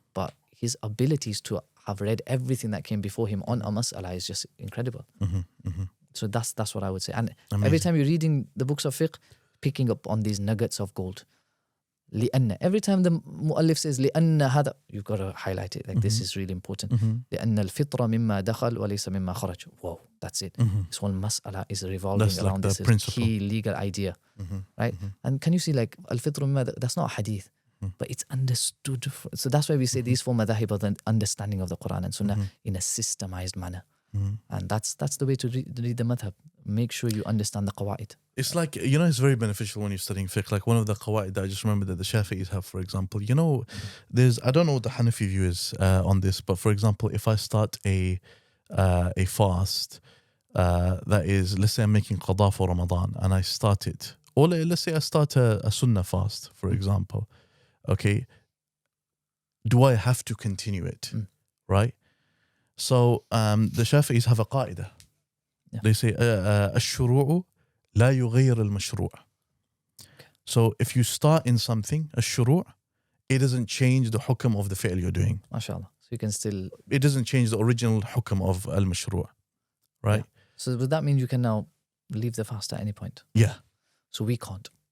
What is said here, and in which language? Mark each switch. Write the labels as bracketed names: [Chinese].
[English] But his abilities to have read everything that came before him on a mas'ala is just incredible. So that's what I would say. And every time you're reading the books of fiqh, picking up on these nuggets of gold. [Arabic] لأن, [English] every time the muallif says [Arabic] لأن هذا, [English] you've got to highlight it. Like this is really important. [Arabic] لأن الفطرة مما دخل وليس مما خرج. [English] Whoa, that's it. This whole mas'ala is revolving That's around like this principle. key legal idea. Right? And can you see, like al-fitr mimma, that's not a hadith, but it's understood. So that's why we say these 4 madhahib are the understanding of the Quran and Sunnah in a systemized manner. And that's the way to read the madhab. Make sure you understand the qawaid. It's like, you know, it's very beneficial when you're studying fiqh. Like one of the qawaid that I just remember that the Shafi'is have, for example, you know, I don't know what the Hanafi view is on this, but for example, if I start a fast that is, let's say I'm making qada for Ramadan and I start it, or let's say I start a sunnah fast, for example, okay, do I have to continue it, right? So the Shafi'is have a qaida. They say [Arabic] الشروع لا يغير المشروع. [English] So if you start in something, [Arabic] الشروع, [English] it doesn't change the hukm of the fi'l you're doing. MashaAllah. So you can still... It doesn't change the original hukm of al-mashru', right? Yeah. So does that mean you can now leave the fast at any point? Yeah. So we can't.